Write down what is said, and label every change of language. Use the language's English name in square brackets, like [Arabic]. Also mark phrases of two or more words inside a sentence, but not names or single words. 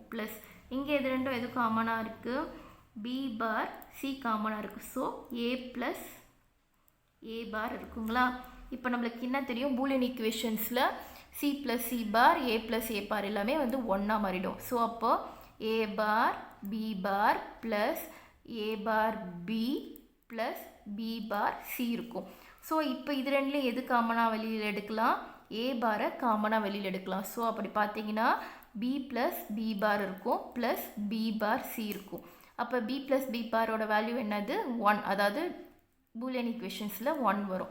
[Tamil] ப்ளஸ் இங்கே இது ரெண்டும் எது காமனாக இருக்குது, [English] B bar C [Tamil] காமனாக இருக்குது. [English] So A plus A bar [Tamil] இருக்குங்களா. இப்போ நம்மளுக்கு என்ன தெரியும், [English] Boolean equations C plus C bar A plus A bar [Tamil] எல்லாமே வந்து 1ஆக மாறிடும். [English] ஸோ அப்போ a bar b bar plus a bar b plus b bar c இருக்கும். [Tamil] ஸோ இப்போ இது ரெண்டுலையும் எது காமனாக வெளியில் எடுக்கலாம்? [English] a bar [Tamil] காமனாக வெளியில் எடுக்கலாம். ஸோ அப்படி பார்த்தீங்கன்னா [English] b plus b bar [Tamil] இருக்கும் ப்ளஸ் [English] b bar c [Tamil] இருக்கும். அப்போ [English] b plus b bar value [Tamil] என்னது? 1. அதாவது [English] Boolean equations [Tamil] 1 வரும்.